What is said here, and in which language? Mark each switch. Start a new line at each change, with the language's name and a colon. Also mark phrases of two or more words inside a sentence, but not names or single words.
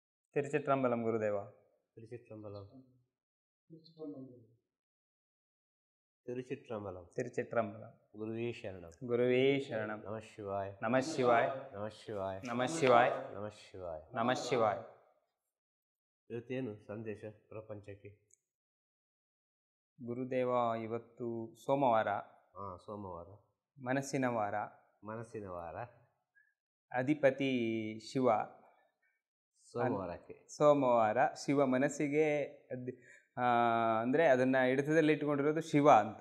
Kannada: ತಿರುಚಿಟ್ರಂಬಲಂ ಗುರುದೇವ. ತಿರುಚಿಟ್ರಂಬಲಂ. ತಿರುಚಿಟ್ರಂಬಲಂ. ತಿರುಚಿಟ್ರಂಬಲಂ.
Sanskrit: ಗುರುವೇ ಶರಣಂ. ಗುರುವೇ ಶರಣಂ. ನಮಃ ಶಿವಾಯ. ನಮಃ ಶಿವಾಯ. ನಮಃ ಶಿವಾಯ. ನಮಃ ಶಿವಾಯ. ನಮಃ ಶಿವಾಯ. ನಮಃ ಶಿವಾಯ.
Kannada: ಇವತ್ತೇನು ಸಂದೇಶ ಪ್ರಪಂಚಕ್ಕೆ? ಗುರುದೇವ, ಇವತ್ತು ಸೋಮವಾರ. ಸೋಮವಾರ, ಮನಸ್ಸಿನ ವಾರ. ಮನಸ್ಸಿನ ವಾರ. ಅಧಿಪತಿ ಶಿವ. ಸೋಮವಾರ ಶಿವ ಮನಸ್ಸಿಗೆ ಅಂದರೆ ಅದನ್ನು ಹಿಡಿತದಲ್ಲಿ ಇಟ್ಕೊಂಡಿರೋದು ಶಿವ ಅಂತ.